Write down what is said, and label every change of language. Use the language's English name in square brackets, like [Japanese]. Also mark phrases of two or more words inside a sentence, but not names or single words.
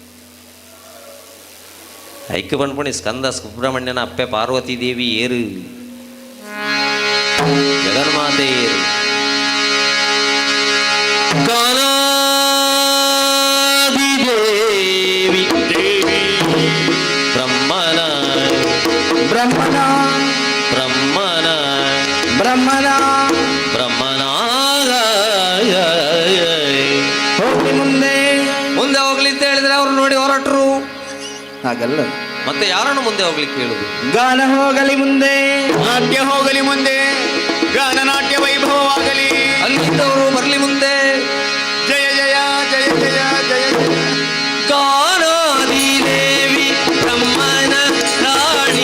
[Tulu] ಐಕ್ಯ ಬಣ್ಪುಣಿ ಸ್ಕಂದ ಸುಬ್ರಹ್ಮಣ್ಯನ ಅಪ್ಪೆ ಪಾರ್ವತಿ ದೇವಿ ಏರು ಜಗನ್ಮಾತೆ ಏರು ದೇವಿ ಬ್ರಹ್ಮನ [Kannada] ಹೋಗಿ ಮುಂದೆ ಹೋಗ್ಲಿ ಅಂತ ಹೇಳಿದ್ರೆ ಅವ್ರು ನೋಡಿ ಹೊರಟರು ಹಾಗಲ್ಲ ಮತ್ತೆ ಯಾರನ್ನು ಮುಂದೆ ಹೋಗ್ಲಿಕ್ಕೆ ಹೇಳುದು ಗಾನ ಹೋಗಲಿ ಮುಂದೆ ನಾಟ್ಯ ಹೋಗಲಿ ಮುಂದೆ ಗಾನ ನಾಟ್ಯ ವೈಭವವಾಗಲಿ ಅಲ್ಲಿದ್ದವರು ಬರಲಿ ಮುಂದೆ ಜಯ ಜಯ ಜಯ ಜಯ ಜಯ ಜಯ ಕಾನಾದಿ ದೇವಿ ಬ್ರಹ್ಮನ ರಾಣಿ